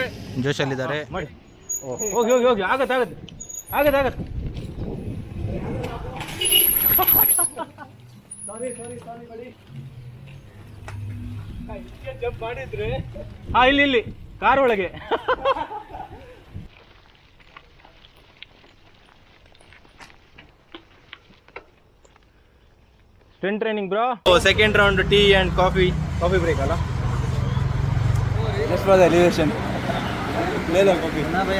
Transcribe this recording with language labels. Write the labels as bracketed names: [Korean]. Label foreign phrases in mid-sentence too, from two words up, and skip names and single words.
[Kannada] ಮಾಡಿ. ಹೋಗಿ ಆಗತ್ತೆ. [English] sorry jump [Kannada] ಮಾಡಿದ್ರೆ. ಇಲ್ಲಿ ಕಾರ್ ಒಳಗೆ. [English] strength training bro. second round tea and coffee break ala. just for the elevation [Hindi] ले लो कॉफी ना भाई.